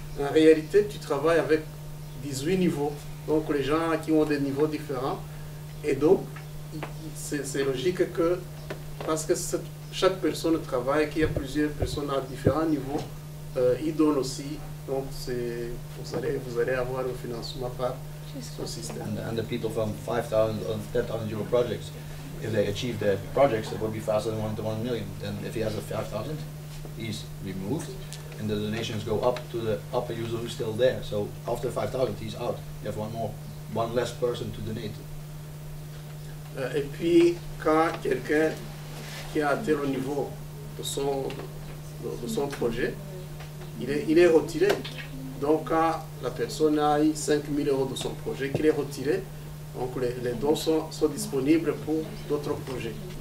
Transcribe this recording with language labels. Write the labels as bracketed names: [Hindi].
[French] En réalité, tu travailles avec 18 niveaux, donc les gens qui ont des niveaux différents, et donc c'est logique que, parce que chaque personne travaille, qu'il y a plusieurs personnes à différents niveaux, ils donnent aussi, donc vous allez avoir le financement par ce système. [English] And the people from 5,000 or 10,000 euro projects, if they achieve their projects, it would be faster than 1 to 1 million. Then if he has a 5,000, he's removed, and the donations go up to the upper user who's still there. So after 5,000, he's out. You have one less person to donate. [French] Et puis, quand quelqu'un qui a atteint le niveau de son projet, il est retiré. Donc, quand la personne a eu 5 000 euros de son projet, qu'il est retiré, donc les dons sont disponibles pour d'autres projets.